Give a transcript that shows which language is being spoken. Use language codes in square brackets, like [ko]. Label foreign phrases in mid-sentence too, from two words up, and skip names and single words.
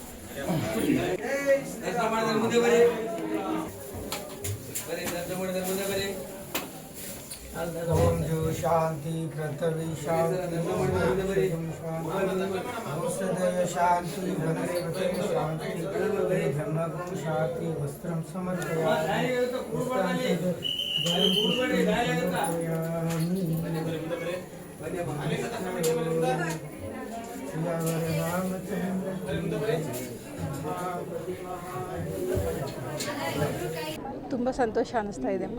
[kn] ದರ್ಶನ ಮಾಡಿದ್ರೆ ಮುಂದೆ ಬರಿ ದರ್ಶನ ಮಾಡಿದ್ರೆ ಮುಂದೆ ಬರಿ. [sa] ओम जो शांति पृथ्वी शांति औषधय शांति वनस्पति शांति ब्रह्मगुण शांति वस्त्रं समर्पयामि [kn] ತುಂಬ ಸಂತೋಷ ಅನ್ನಿಸ್ತಾ ಇದೆಯಮ್ಮ.